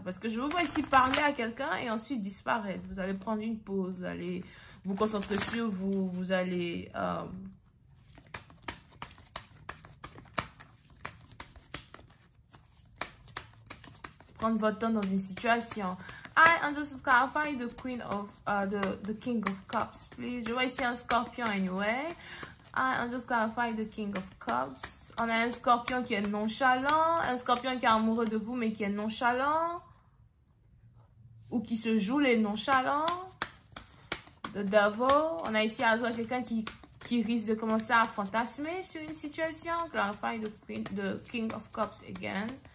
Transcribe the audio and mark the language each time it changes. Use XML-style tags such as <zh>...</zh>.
<fr>Parce que je vous vois ici parler à quelqu'un et ensuite disparaître. Vous allez prendre une pause. Vous allez vous concentrer sur vous. Vous allez... prendre votre temps dans une situation.</fr> <en>I just clarify the Queen of the King of Cups, please.</en> <fr>Je vois ici un Scorpion anyway.</fr> <en>I just clarify the King of Cups.</en> <fr>On a un Scorpion qui est nonchalant, un Scorpion qui est amoureux de vous mais qui est nonchalant ou qui se joue les nonchalants. The Devil. On a ici à quelqu'un qui risque de commencer à fantasmer sur une situation.</fr> <en>Clarify the King of Cups again.</en>